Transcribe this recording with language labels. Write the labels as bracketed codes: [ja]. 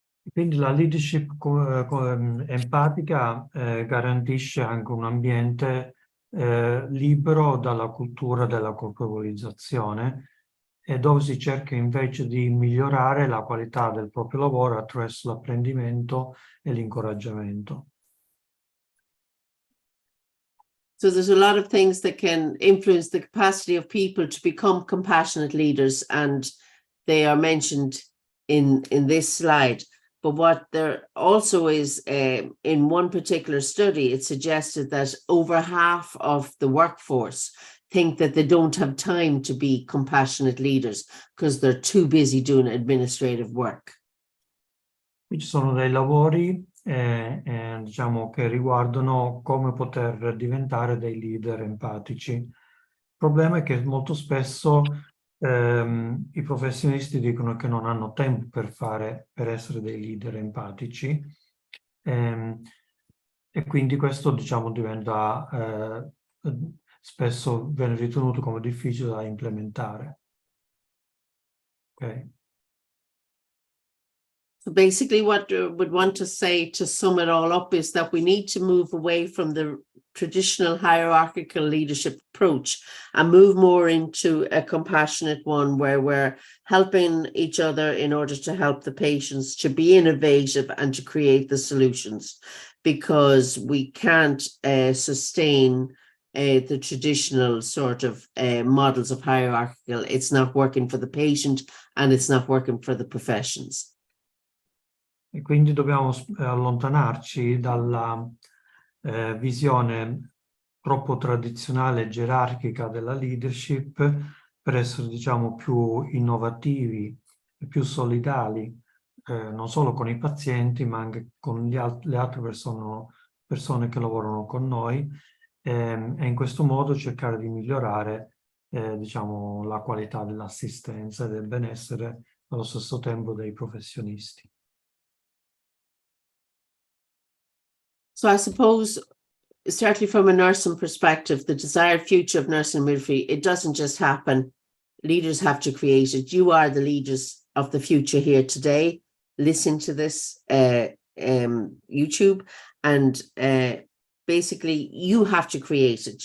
[it] Quindi la leadership empatica garantisce anche un ambiente libero dalla cultura della colpevolizzazione e dove si cerca invece di migliorare la qualità del proprio lavoro attraverso l'apprendimento e l'incoraggiamento. [en] So there's a lot of things that can influence the capacity of people to become compassionate leaders, and they are mentioned in this slide. But what there also is, in one particular study, it suggested that over half of the workforce think that they don't have time to be compassionate leaders because they're too busy doing administrative work. [it] Qui ci sono dei lavori diciamo, che riguardano come poter diventare dei leader empatici. Il problema è che molto spesso i professionisti dicono che non hanno tempo per essere dei leader empatici e quindi questo, diciamo, diventa spesso viene ritenuto come difficile da implementare. [en] Okay. So basically what I would want to say to sum it all up is that we need to move away from the traditional hierarchical leadership approach and move more into a compassionate one where we're helping each other in order to help the patients to be innovative and to create the solutions, because we can't sustain the traditional sort of models of hierarchical. It's not working for the patient and it's not working for the professions. [it] E quindi dobbiamo allontanarci dalla visione troppo tradizionale e gerarchica della leadership per essere, diciamo, più innovativi e più solidali, non solo con i pazienti, ma anche con le altre persone che lavorano con noi, e in questo modo cercare di migliorare, diciamo, la qualità dell'assistenza e del benessere allo stesso tempo dei professionisti. [en] So I suppose, certainly from a nursing perspective, the desired future of nursing and midwifery, it doesn't just happen. Leaders have to create it. You are the leaders of the future here today. Listen to this YouTube, and basically you have to create it.